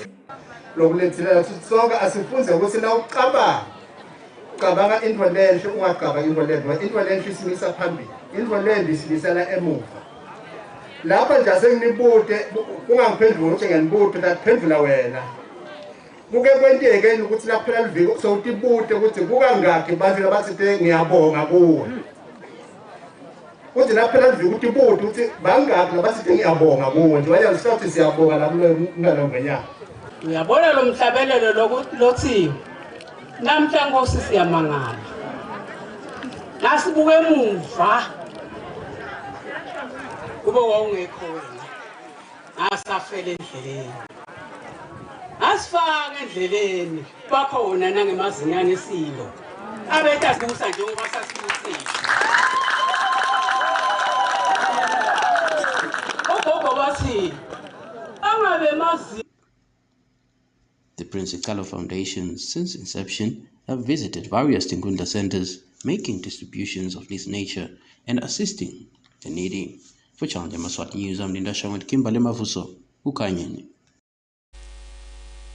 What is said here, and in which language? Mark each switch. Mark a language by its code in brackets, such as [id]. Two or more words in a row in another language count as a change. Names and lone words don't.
[ss] lokulethela sonke asifunze ukuthi na ucabanga into lenhle ungacabanga into lenhle into lenhle isimisa phambili into lenhle isilisela emuva lapha nje asenginibude ungangiphenduli ukuthi ngiyanibude ngaphendula wena kuke kwenteke ukuthi laphela liviko sowutibude ukuthi kukangaki abantu labathi ngiyabonga kuwe kuthi laphela liviko ukuthi ibude ukuthi bangaki labathi ngiyabonga kuwe nje waya sithi siyabonga lapho ngenyanga uyabona lo mhlabelelo lokuthiwa namhla Nkosi siyamangala nasibuke emuva kube wawungekho wena asafele endleleni asifaka endleleni bakhona nangemazinyane esilo abetha sibusa njengoba sasibusile ogogo bathi angabe mazi. [en] The Prince Sigalo Foundation, since inception, have visited various Tingunda centers, making distributions of this nature and assisting the needy. For Yemaswati News, I'm Linda Shawat Kimberley Mafuso, Ukanyeni.